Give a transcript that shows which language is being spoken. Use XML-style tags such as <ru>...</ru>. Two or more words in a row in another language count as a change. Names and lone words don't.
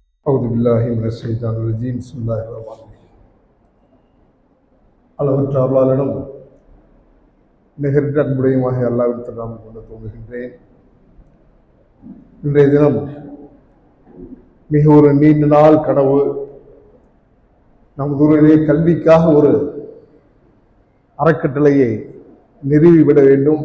<ar>أعوذ بالله من الشيطان الرجيم بسم الله الرحمن الرحيم</ar> <ta>அளவற்ற அருளாளனும் நிகரற்ற அன்புடையுமாக அல்லாஹ்வின் நாமம் கொண்டு துவங்குகின்றேன். இன்றைய தினம் மிக ஒரு நீண்ட நாள் கனவு. நமது ஊரிலே கல்விக்காக ஒரு அறக்கட்டளையை நிறுவிவிட வேண்டும்.</ta>